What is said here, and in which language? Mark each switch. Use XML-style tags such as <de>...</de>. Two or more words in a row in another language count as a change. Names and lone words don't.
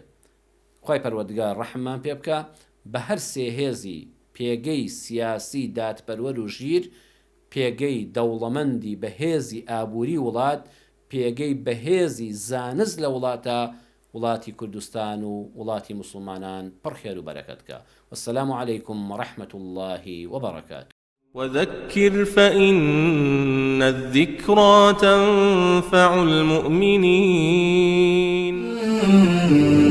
<ckb>خی پەروەردگار ڕەحممان پێ بکە بە هەر سێ هێزی پێگەی سیاسی، دادپەروەر و ژیر، پێگەی دەوڵەمەندی بەهێزی ئابووری وڵات، پێگەی بەهێزی زانست لە وڵاتە وڵاتی کوردستان و وڵاتی مسلمانان پڕخێر و بەرەکەتکە.</ckb> <ar>والسلام عليكم ورحمة الله وبركاته. وذكر فإن الذكرى تنفع المؤمنين.</ar>